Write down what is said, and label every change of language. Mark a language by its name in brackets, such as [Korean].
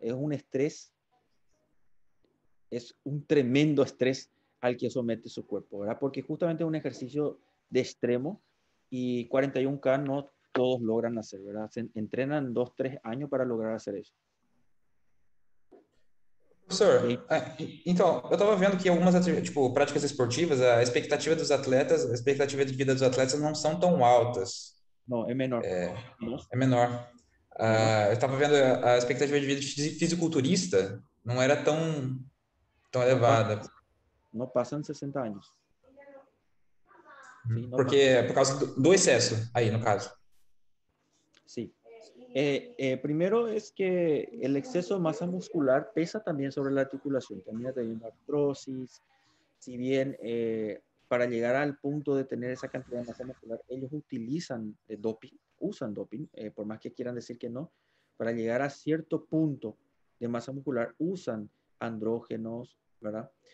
[Spanish] Es un estrés, es un tremendo estrés al que somete su cuerpo, ¿verdad? Porque justamente es un ejercicio de extremo y 41K no todos logran hacer, ¿verdad? Se entrenan 2, 3 años para lograr hacer eso. [Portuguese] Professor, então, eu estava vendo que algumas tipo, práticas esportivas, a expectativa dos atletas, a expectativa de vida dos atletas não são tão altas. Não, é menor. É menor. Eu estava vendo a expectativa de vida de fisiculturista não era tão elevada. Não passam 60 anos. Sim, porque por causa do excesso aí, no caso. [Spanish] Sí. Primero es que el exceso de masa muscular pesa también sobre la articulación, también teniendo artrosis. Si bien para llegar al punto de tener esa cantidad de masa muscular, ellos utilizan doping, usan doping, por más que quieran decir que no, para llegar a cierto punto de masa muscular usan andrógenos, ¿verdad?